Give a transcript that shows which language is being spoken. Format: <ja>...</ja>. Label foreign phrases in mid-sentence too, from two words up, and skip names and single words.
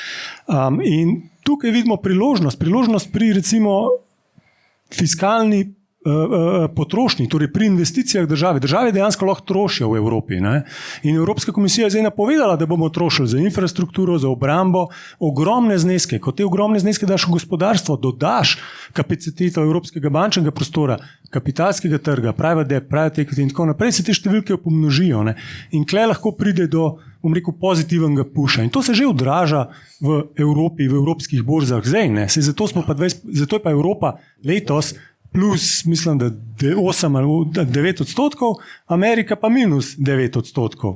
<sl>In tukaj vidimo priložnost pri recimo fiskalni potrošnji, torej pri investicijah države. Države dejansko lahko trošijo v Evropi. Ne? In Evropska komisija je zdaj napovedala, da bomo trošili za infrastrukturo, za obrambo ogromne zneske. Ko te ogromne zneske daš v gospodarstvo, dodaš kapaciteto evropskega bančnega prostora, kapitalskega trga,</sl> <en>private debt, private equity</en> <sl>in tako naprej, se te številke pomnožijo. Ne? In tle lahko pride do, bom rekel, pozitivnega puša. In to se že odraža v Evropi, v evropskih borzah zdaj. Ne? Zato je pa Evropa letos plus, mislim, da 8 ali 9 odstotkov, Amerika pa minus 9 odstotkov.</sl>